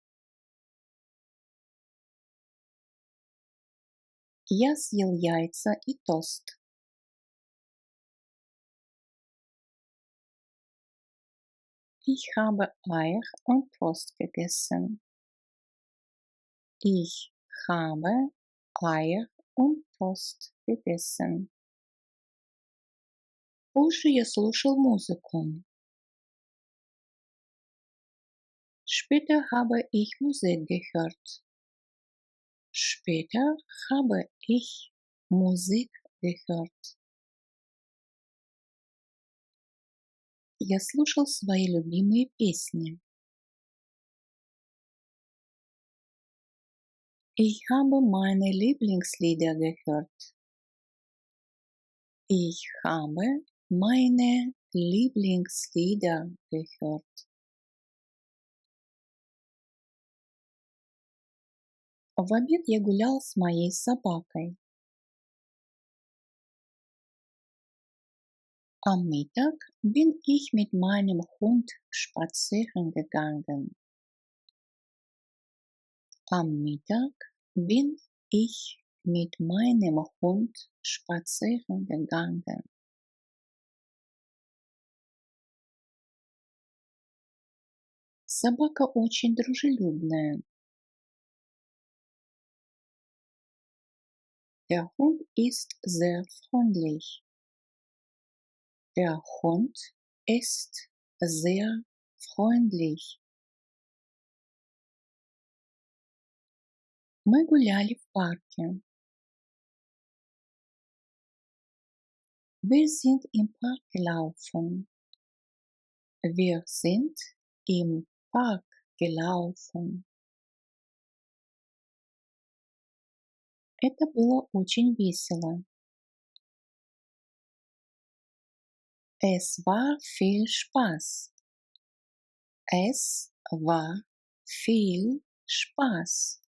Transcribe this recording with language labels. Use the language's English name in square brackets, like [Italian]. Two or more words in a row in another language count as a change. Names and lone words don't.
[Russian] Я съел яйца и тост. [German] Ich habe Eier und Toast gegessen. Ich habe Eier und Toast gegessen. [Russian] Позже я слушал музыку. [German] Später habe ich Musik gehört. Später habe ich Musik gehört. [Russian] Я слушал свои любимые песни. [German] Ich habe meine Lieblingslieder gehört. Ich habe meine Lieblingslieder gehört. [Russian] В обед я гулял с моей собакой. [German] Am Mittag bin ich mit meinem Hund spazieren gegangen. Am Mittag bin ich mit meinem Hund spazieren gegangen. [Russian] Собака очень дружелюбная. [German] Der Hund ist sehr freundlich. Der Hund ist sehr freundlich. [Russian] Мы гуляли в парке. [German] Wir sind im Park gelaufen. Wir sind im Park gelaufen. [Russian] Это было очень весело. [German] Es war viel Spaß. Es war viel Spaß.